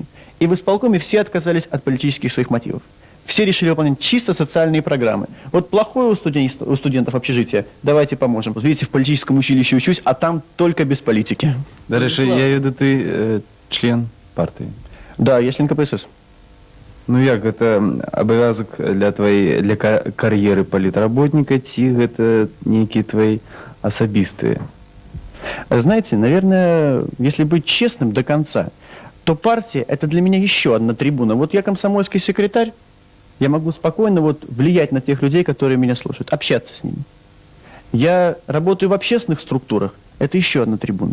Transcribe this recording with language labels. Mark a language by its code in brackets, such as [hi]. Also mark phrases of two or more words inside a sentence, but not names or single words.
[ru] И в исполкоме все отказались от политических своих мотивов. Все решили выполнять чисто социальные программы. Вот плохое у студентов общежитие, давайте поможем. Вот видите, в политическом училище учусь, а там только без политики. [uk] До речі, [ru] я веду, ты член партии. Да, я член КПСС. [be] Ну як, гэта абавязак для кар'еры палітработніка, ці гэта нейкія твои асабістыя? [ru] Знаете, наверное, если быть честным до конца, то партия – это для меня еще одна трибуна. Вот я комсомольский секретарь, я могу спокойно вот влиять на тех людей, которые меня слушают, общаться с ними. Я работаю в общественных структурах, это еще одна трибуна.